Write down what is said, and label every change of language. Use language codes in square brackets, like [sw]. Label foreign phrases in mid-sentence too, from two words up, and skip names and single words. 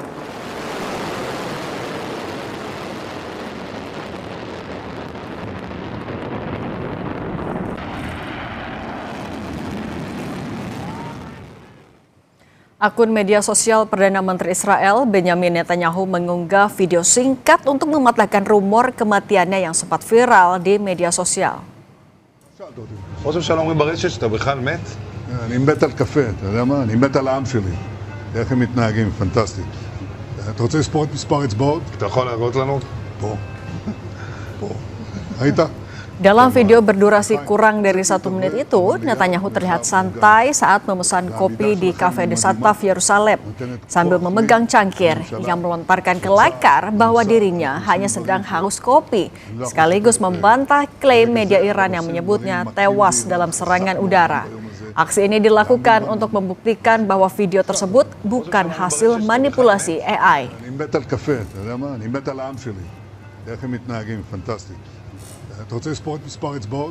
[id] Akun media sosial Perdana Menteri Israel Benjamin Netanyahu mengunggah video singkat untuk mematahkan rumor kematiannya yang sempat viral di media sosial. [he] ראש הממשלה אומרים ברשת שאתה בכלל מת? אני מת על קפה, אתה יודע מה? אני מת על העם שלי. איך הם מתנהגים, פנטסטי. אתה רוצה לספור את מספר אצבעות? אתה יכול להראות לנו? פה. פה. ראית? [id] Dalam video berdurasi kurang dari 1 menit itu, Netanyahu terlihat santai saat memesan kopi di Cafe de Sataf, Yerusalem, sambil memegang cangkir yang melontarkan kelakar bahwa dirinya hanya sedang haus kopi, sekaligus membantah klaim media Iran yang menyebutnya tewas dalam serangan udara. Aksi ini dilakukan untuk membuktikan bahwa video tersebut bukan hasil manipulasi AI. [he] אני מת על קפה, אתה יודע מה? אני מת על העם שלי. איך הם מתנהגים, פנטסטי. אתה רוצה לספור את מספר אצבעות?